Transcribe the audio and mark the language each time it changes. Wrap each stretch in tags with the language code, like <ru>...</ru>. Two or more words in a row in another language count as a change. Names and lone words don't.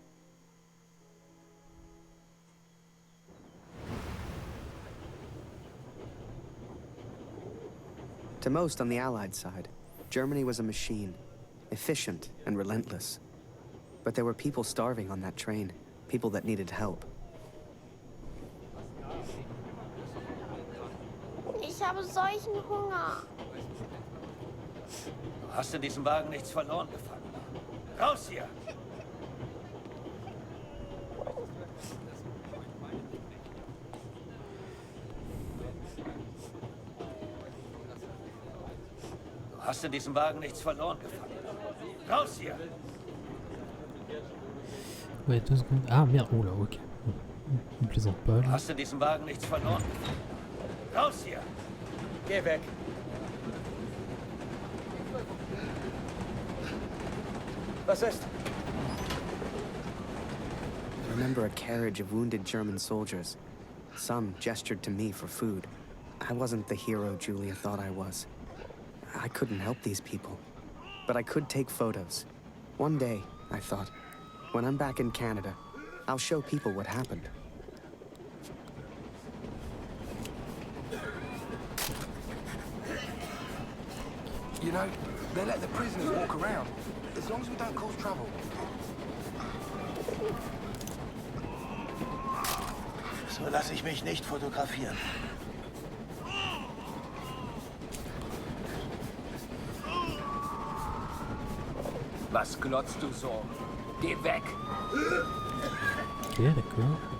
<en>To most on the Allied side, Germany was a machine, efficient and relentless. But there were people starving on that train, people that needed help.</en> <de>Ich habe solchen Hunger. Du hast in diesem Wagen nichts verloren, Gefangener. Raus hier! Du hast in diesem Wagen nichts verloren, Gefangener. Raus hier!</de> <fr>Ouais, 2 secondes. Ah merde, oh là, ok. On plaisante pas.</fr> <de>Du hast in diesem Wagen nichts verloren. Raus hier! Geh weg. Was ist?</de> <en>I remember a carriage of wounded German soldiers. Some gestured to me for food. I wasn't the hero Julia thought I was. I couldn't help these people. But I could take photos. One day, I thought, when I'm back in Canada, I'll show people what happened. You know, they let the prisoners walk around, as long as we don't cause trouble.</en> <de>So lasse ich mich nicht fotografieren. Was glotzt du so? Geh weg!</de> <fr>Ok, d'accord.</fr>